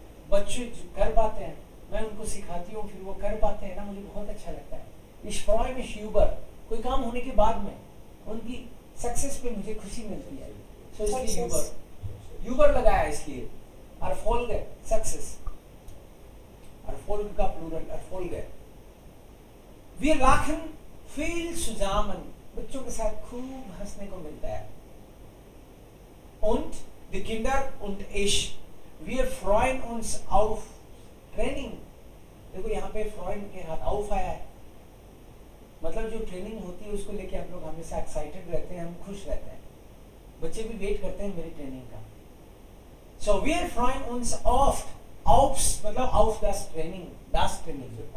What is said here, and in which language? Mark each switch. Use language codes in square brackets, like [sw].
[hi] बच्चे कर पाते हैं, मैं उनको सिखाती हूँ, फिर वो कर पाते हैं ना, मुझे बहुत अच्छा लगता है. [de] Ich freue mich über, [hi] कोई काम होने के बाद में उनकी सक्सेस पे मुझे खुशी मिलती है. So इसलिए über लगाया इसलिए. [de] Erfolge, success. Erfolg [hi] का plural [de] Erfolge. Wir lachen viel zusammen. [hi] बच्चों के साथ खूब हंसने को मिलता है. [de] Und die Kinder und ich, wir freuen uns auf Training. [hi] देखो यहाँ पे freuen के हाथ auf आया है. मतलब जो ट्रेनिंग होती है उसको लेके हम लोग हमेशा एक्साइटेड रहते हैं, हम खुश रहते हैं. बच्चे भी वेट करते हैं मेरी ट्रेनिंग का. [de] So wir freuen uns oft. Aufs [hi] मतलब [de] auf das Training, das Training.